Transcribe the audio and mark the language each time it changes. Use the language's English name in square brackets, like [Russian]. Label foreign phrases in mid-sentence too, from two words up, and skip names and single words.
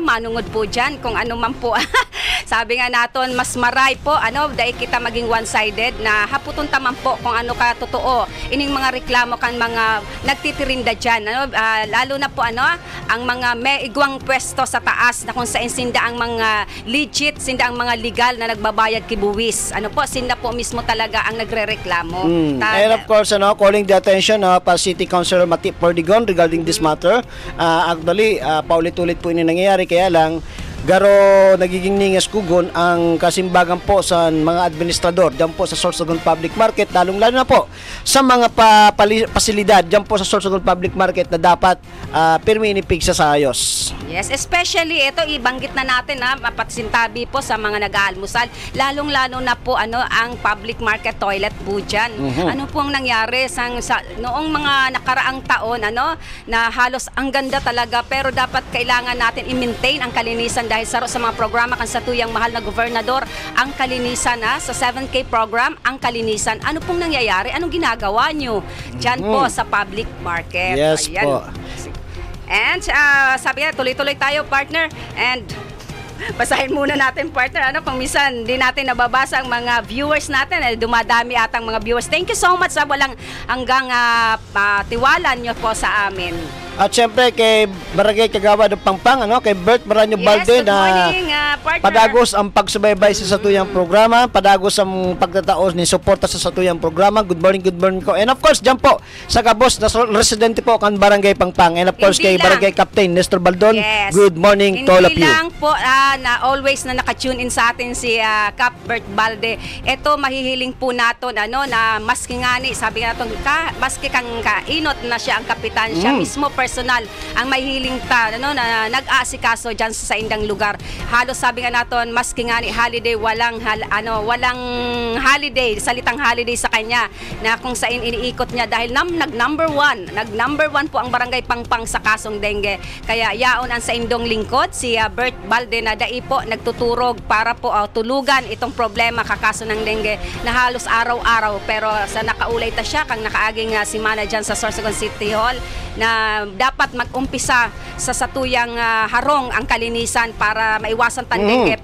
[Bikol] Manungod po diyan kung ano man po. Sabi nga naton, mas maray po dahil kita maging one-sided na haputon taman po kung ano ka totoo ining mga reklamo kan mga nagtitirinda dyan, lalo na po ang mga may igwang pwesto sa taas na kung saan sinda ang mga legit, sinda ang mga legal na nagbabayad kibuwis, sinda po mismo talaga ang nagrereklamo. [English] And of course, calling the attention pa City Councilor Mati Pordigon regarding this matter. Actually, [Filipino] paulit-ulit po ini nangyayari, kaya lang garo nagiging ningas kugon ang kasimbagan po sa mga administrador diyan po sa Sorsogon Public Market, lalong-lalo na po sa mga pasilidad diyan po sa Sorsogon Public Market na dapat pirminipig sa ayos. [English] Yes, especially [Filipino] ito ibanggit na natin mapatsintabi po sa mga nag-aalmusal, lalong-lalo na po ang [English] public market toilet [Filipino] po dyan. Ano po ang nangyari noong mga nakaraang taon na halos ang ganda talaga, pero dapat kailangan natin i-maintain ang kalinisan dahil saro sa mga programa kan sa tuyang mahal na gobernador ang kalinisan sa 7K program, ang kalinisan. Ano pong nangyayari? Anong ginagawa nyo dyan po sa public market? Yes. Ayan po. And sabi nga, tuloy-tuloy tayo partner, and basahin muna natin partner kung minsan di natin nababasa ang mga viewers natin, dumadami atang mga viewers. [English] Thank you so much [Filipino] sa walang hanggang tiwala nyo po sa amin. [Bikol] At syempre kay Barangay Kagawad ng Pangpang, kay Bert Maranyo Balde na padagos ang pagsubaybay sa satuyang programa, padagos ang pagtataos ni suporta sa satuyang programa. [English] Good morning ko. And of course, [Filipino] dyan po sa [Bikol] kabos na residente po kan [Filipino] Barangay Pangpang. [English] And of course, [Filipino] kay Barangay Captain Nestor Baldon, [English] good morning to all of you. [Filipino] Hindi lang po na always na naka-tune in sa atin si Cap Bert Balde. [Bikol] Ito mahihiling po nato na maski ngani, sabi natin maski kang kainot na siya ang kapitan, siya mismo personal ang mahihiling na nag-aasikaso diyan sa indang lugar. [Filipino] Halos sabi nga naton maski nga ni holiday walang holiday, salitang holiday sa kanya, na kung saan iniikot niya dahil nag-number one po ang Barangay Pangpang sa kasong dengue. [Bikol] Kaya yaon ang sa indong lingkod si Bert Balde na dai po nagtuturog para po tulugan itong problema kakaso ng dengue na halos araw-araw, pero sa nakaulay ta siya kang nakaaging simana diyan sa Sorsogon City Hall na dapat mag-umpisa sa satuyang harong ang kalinisan para maiwasan tandengge.